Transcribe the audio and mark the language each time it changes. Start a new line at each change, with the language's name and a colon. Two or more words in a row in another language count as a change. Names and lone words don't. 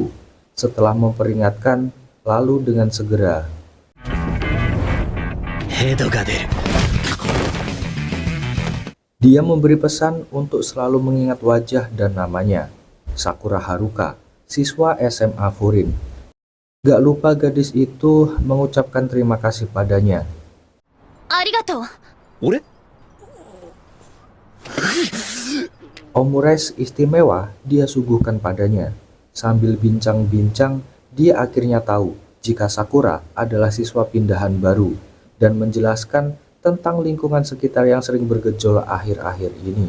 Indonesian: Setelah memperingatkan, lalu dengan segera dia memberi pesan untuk selalu mengingat wajah dan namanya. Sakura Haruka, siswa SMA Furin. Gak lupa gadis itu mengucapkan terima kasih padanya.
Japanese: ありがとう。俺
Indonesian: Omures istimewa dia suguhkan padanya. Sambil bincang-bincang, dia akhirnya tahu jika Sakura adalah siswa pindahan baru dan menjelaskan tentang lingkungan sekitar yang sering bergejolak akhir-akhir ini.